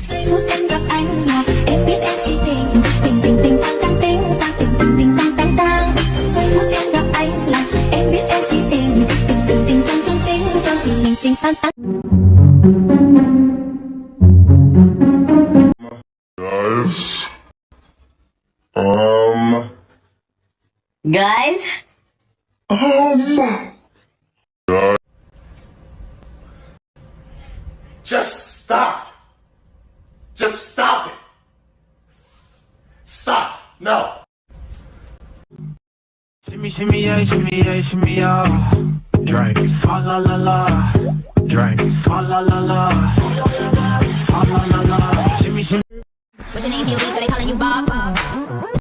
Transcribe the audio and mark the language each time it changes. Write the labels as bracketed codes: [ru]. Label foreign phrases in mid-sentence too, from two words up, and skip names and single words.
[vi] phút em gặp anh là em biết em si tình. Tình tình tình tang tang tình tang tình tình tình tang tang tang. Giây phút em gặp anh là em biết em si tình. Tình tình tình tang tang tình tang tình tình tình tang tang. [en] Guys? Just stop. Just stop it. Stop. No. Shimmy, shimmy, yeah, shimmy, yeah, shimmy, yeah. Drink. Fa la la la. Drink. Fa la la la. Fa la la la. Shimmy, shimmy. What's your name, Huey? So they calling you Bob?